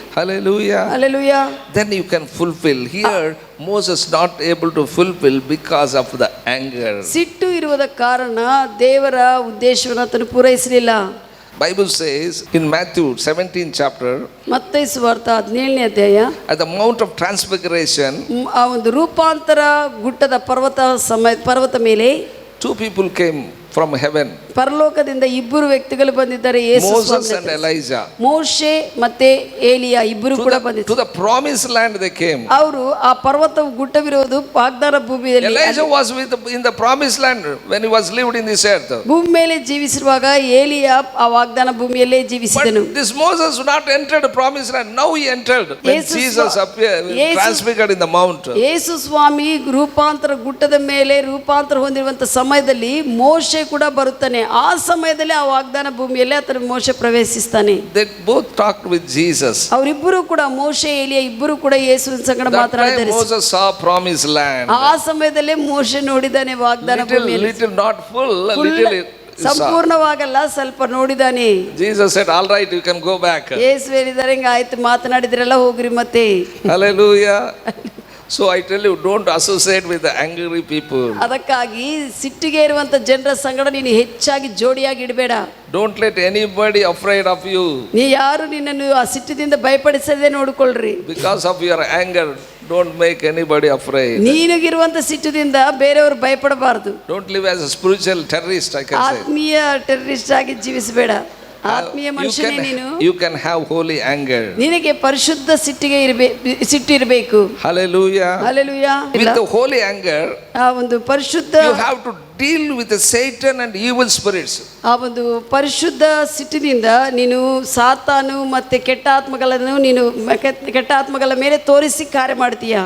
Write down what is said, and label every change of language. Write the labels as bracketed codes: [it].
[en] Hallelujah. Hallelujah. Then you can fulfill. Here Moses not able to fulfill because of the anger. [kn] ಸಿಟ್ಟು ಇರುವುದ ಕಾರಣ ದೇವರ ಉದ್ದೇಶವನ್ನು ಆತನು ಪೂರೈಸಲಿಲ್ಲ. [en] Bible says in Matthew 17th chapter, [kn] ಮತ್ತಾಯ ಸುವಾರ್ತೆ 17ನೇ ಅಧ್ಯಾಯ, [en] at the Mount of Transfiguration, [kn] ಆ ಒಂದು ರೂಪಾಂತರ ಗುಡ್ಡದ ಪರ್ವತ ಮೇಲೆ [en] two people came from heaven. [kn] ಪರಲೋಕದಿಂದ ಇಬ್ಬರು ವ್ಯಕ್ತಿಗಳು ಬಂದಿದ್ದಾರೆ, ಯೇಸು [en] Moses [kn] ಸ್ವಾಮಿ. [en] and Elijah. [kn] ಮೋಶೆ ಮತ್ತೆ ಏಲಿಯಾ ಇಬ್ಬರು ಕೂಡ [en] To [kn] ಬಂದಿದ್ದಾರೆ. [en] the promised land they came. [kn] ಅವರು ಆ ಪರ್ವತ ಗುಡ್ಡವಿರೋದು ವಾಗ್ದಾನ ಭೂಮಿಯಲ್ಲಿ. [en] Elijah was in the promised land when he was lived in this earth. [kn] ಭೂಮಿ ಮೇಲೆ ಜೀವಿಸಿರುವಾಗ ಏಲಿಯಾ ಆ ವಾಗ್ದಾನ ಭೂಮಿಯಲ್ಲೇ ಜೀವಿಸಿದನು. [en] But this Moses not entered the promised land. Now he entered when Jesus Jesus appeared, transfigured in the mount. [kn] ಯೇಸು ಸ್ವಾಮಿ ರೂಪಾಂತರ ಗುಡ್ಡದ ಮೇಲೆ ರೂಪಾಂತರ ಹೊಂದಿರುವಂತ ಸಮಯದಲ್ಲಿ ಮೋಶೆ ಕೂಡ ಬರುತ್ತಾನೆ. ಆ ಸಮಯದಲ್ಲಿ ಆ ವಾಗ್ದಾನ ಭೂಮಿಯಲ್ಲಿ ಆತನ ಮೋಶೆ ಪ್ರವೇಶಿಸ್ತಾನೆ. [en] They both talked with Jesus. [kn] ಅವರಿಬ್ಬರು ಕೂಡ ಮೋಶೆ ಏಲಿಯಾ ಇಬ್ಬರು ಕೂಡ ಯೇಸುವಿನ ಸಂಗಡ [en] That time [kn] ಮಾತನಾಡಿದ್ದಾರೆ. [en] Moses saw promised land. [kn] ಆ ಸಮಯದಲ್ಲೇ ಮೋಶೆ ನೋಡಿದಾನೆ ವಾಗ್ದಾನ ಭೂಮಿಯಲ್ಲಿ. [en] Little not full, little [kn] ಸಂಪೂರ್ಣವಾಗಲ್ಲ, ಸ್ವಲ್ಪ ನೋಡಿದಾನೆ. [en] Jesus said, all right, you can go back. [kn] ಯೇಸು ಹೇಳಿದ್ದಾರೆ, ಹಿಂಗ ಆಯ್ತು, ಮಾತನಾಡಿದ್ರೆಲ್ಲ ಹೋಗ್ರಿ ಮತ್ತೆ. [en] Hallelujah. So I tell you, don't associate with the angry people. [kn] ಅದಕ್ಕಾಗಿ ಸಿಟ್ಟಿಗೆ ಇರುವಂತ ಜನರ ಸಂಗಡ ನೀನು ಹೆಚ್ಚಾಗಿ ಜೋಡಿಯಾಗಿ ಇಡಬೇಡ. [en] Don't let anybody afraid of you. [kn] ನೀ ಯಾರು ನಿನ್ನನ್ನು ಆ ಸಿಟ್ಟಿನಿಂದ ಭಯಪಡಿಸದೆ ನೋಡಿಕೊಳ್ಳ್ರಿ. [en] Because of your anger, don't make anybody afraid. [kn] ನೀನಿಗಿರುವಂತ ಸಿಟ್ಟದಿಂದ ಬೇರೆಯವರು ಭಯಪಡಬಾರದು. [en] Don't live as a spiritual terrorist, I can say. [kn] ಆತ್ಮೀಯ ಟೆರರಿಸ್ಟ್ ಆಗಿ ಜೀವಿಸಬೇಡ. ಆತ್ಮೀಯ ಮನುಷ್ಯನೇ ನೀನು. [en] You can have holy anger. [kn] ನಿನಗೆ ಪರಿಶುದ್ಧ ಸಿಟ್ಟಿರಬೇಕು. [en] Hallelujah. [kn] Hallelujah. [en] With the holy anger, [kn] ಆ ಒಂದು ಪರಿಶುದ್ಧ, [en] you have to deal with the Satan and evil spirits. [kn] ಆ ಒಂದು ಪರಿಶುದ್ಧ ಸಿಟ್ಟಿನಿಂದ ನೀನು ಸಾತಾನು ಮತ್ತೆ ಕೆಟ್ಟ ಆತ್ಮಗಳನ್ನು ನೀನು ಕೆಟ್ಟ ಆತ್ಮಗಳ ಮೇಲೆ ತೋರಿಸಿ ಕಾರ್ಯ ಮಾಡ್ತೀಯ.